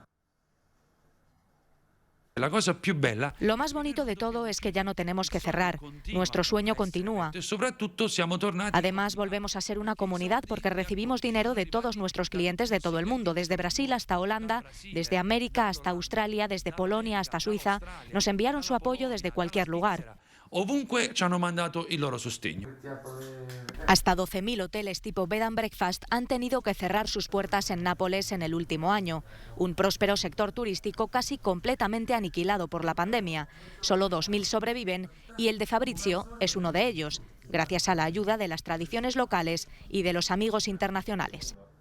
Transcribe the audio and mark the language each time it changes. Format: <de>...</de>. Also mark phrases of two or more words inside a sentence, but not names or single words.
<es>Lo más bonito de todo es que ya no tenemos que cerrar. Nuestro sueño continúa. Además, volvemos a ser una comunidad porque recibimos dinero de todos nuestros clientes de todo el mundo, desde Brasil hasta Holanda, desde América hasta Australia, desde Polonia hasta Suiza. Nos enviaron su apoyo desde cualquier lugar.</es> <it>Ovunque ci hanno mandato il loro sostegno.</it> <es>Hasta 12.000 hoteles tipo Bed and Breakfast han tenido que cerrar sus puertas en Nápoles en el último año. Un próspero sector turístico casi completamente aniquilado por la pandemia. Solo 2.000 sobreviven y el de Fabrizio es uno de ellos, gracias a la ayuda de las tradiciones locales y de los amigos internacionales.</es>